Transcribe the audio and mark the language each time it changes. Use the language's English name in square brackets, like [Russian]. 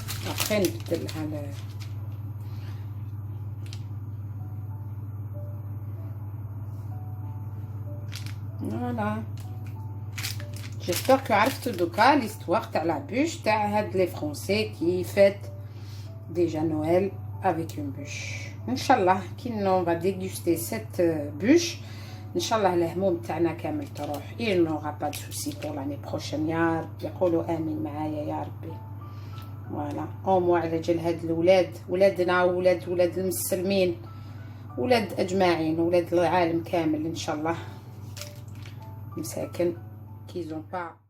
[French] Après, [Arabic] نبدلها [French] Voilà. J'espère que [Arabic] عرفتوا دوكا [French] l'histoire تاع la bûche تاع هاد les Français qui fêtent déjà Noël avec une bûche. Inch'Allah, on va déguster cette bûche. [Arabic] Inch'Allah, الهموم تاعنا كامل تروح. [French] Il n'aura pas de soucis pour l'année prochaine. [Arabic] يا رب يقولوا آمين معايا يا ربي. فوالا أومو على جال هاد الولاد، ولادنا ولاد المسلمين، ولاد أجمعين، ولاد العالم كامل إن شاء الله. مساكن كيزون با